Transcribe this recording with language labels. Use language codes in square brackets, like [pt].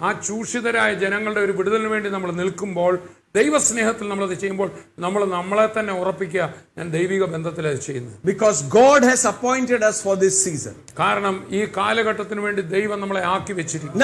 [ml] ആ ചൂഷിതരായ ജനങ്ങളുടെ ഒരു വിടുതലിന് വേണ്ടി നമ്മൾ നിൽക്കുമ്പോൾ, ദൈവസ്നേഹത്തിൽ നമ്മളത് ചെയ്യുമ്പോൾ നമ്മളെ തന്നെ ഉറപ്പിക്കുക, ഞാൻ ദൈവിക ബന്ധത്തിൽ അത് ചെയ്യുന്നു. [en] Because God has appointed us for this season. [ml] കാരണം ഈ കാലഘട്ടത്തിന് വേണ്ടി ദൈവം നമ്മളെ ആക്കി വെച്ചിരിക്കുന്നു.